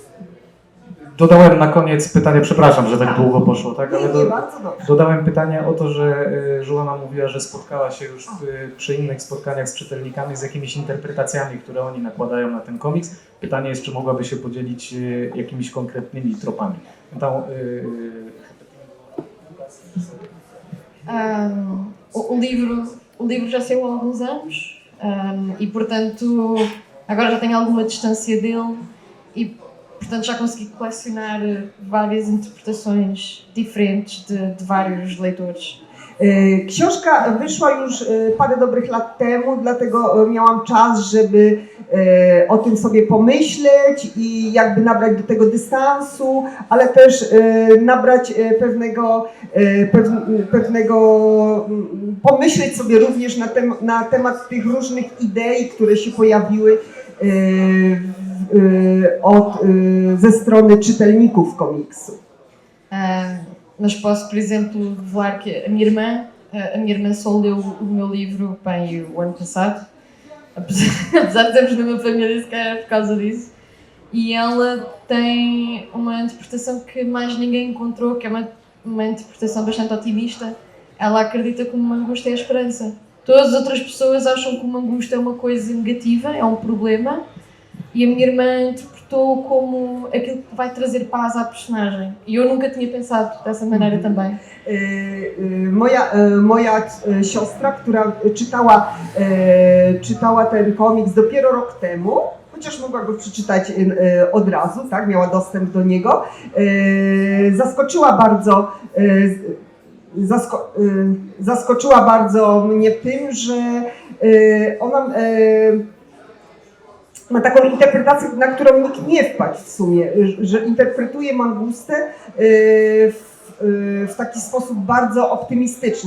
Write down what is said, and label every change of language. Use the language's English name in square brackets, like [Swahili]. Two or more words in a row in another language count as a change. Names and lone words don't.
[Polish] Dodałem na koniec pytanie, przepraszam, że tak długo poszło, tak? Ale Nie, bardzo dobrze. dodałem pytanie o to, że Joanna mówiła, że spotkała się już przy innych spotkaniach z czytelnikami z jakimiś interpretacjami, które oni nakładają na ten komiks. Pytanie jest, czy mogłaby się podzielić jakimiś konkretnymi tropami. [Portuguese] Então, o livro já saiu há alguns anos e, portanto, agora já tenho alguma distância dele e, portanto, já consegui colecionar várias interpretações diferentes de vários leitores. [Polish] Książka wyszła już parę dobrych lat temu, dlatego miałam czas, żeby o tym sobie pomyśleć i jakby nabrać do tego dystansu, ale też nabrać pomyśleć sobie również na temat tych różnych idei, które się pojawiły ze strony czytelników komiksu. [Portuguese] Mas posso, por exemplo, revelar que a minha irmã só leu o meu livro bem o ano passado, apesar de termos na minha família, se calhar por causa disso, e ela tem uma interpretação que mais ninguém encontrou, que é uma interpretação bastante otimista. Ela acredita que uma angústia é a esperança. Todas as outras pessoas acham que uma angústia é uma coisa negativa, é um problema, e a minha irmã interpretou como aquilo que vai trazer paz à personagem. E eu nunca tinha pensado dessa maneira também. [Polish] Moja siostra, która czytała ten komiks dopiero rok temu, chociaż mogła go przeczytać od razu, tak, miała dostęp do niego, zaskoczyła bardzo mnie tym, że ona ma taką interpretację, na którą nikt nie wpadł w sumie, że interpretuje mangustę w taki sposób bardzo optymistyczny.